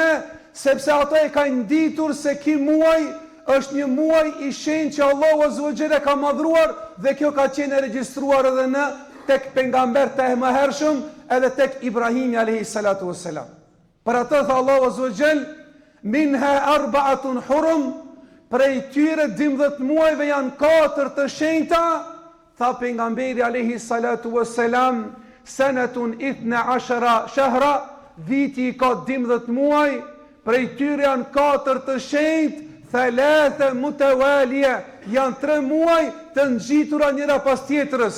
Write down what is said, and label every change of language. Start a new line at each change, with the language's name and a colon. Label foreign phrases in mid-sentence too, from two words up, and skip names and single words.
Albanian: Sepse ata e kanë ditur se ky muaj është një muaj i shenjtë që Allahu
Arabic: عز وجل
Albanian: ka madhruar, dhe kjo ka qenë regjistruar edhe në tek pejgamberët e mëhershëm, edhe tek Ibrahimi
Arabic: عليه الصلاة والسلام.
Albanian: Për atë tha Allahu
Arabic: عز وجل: منها أربعة حرم,
Albanian: prej tyre 12 muajve janë 4 të shenjta. Tha pejgamberi
Arabic: عليه الصلاة والسلام: سنة 12 شهرا,
Albanian: viti ka 12 muaj, prej tyre janë 4 të shenjtë,
Arabic: ثلاثة متوالية,
Albanian: janë 3 muaj të ngjitura njëra pas tjetrës.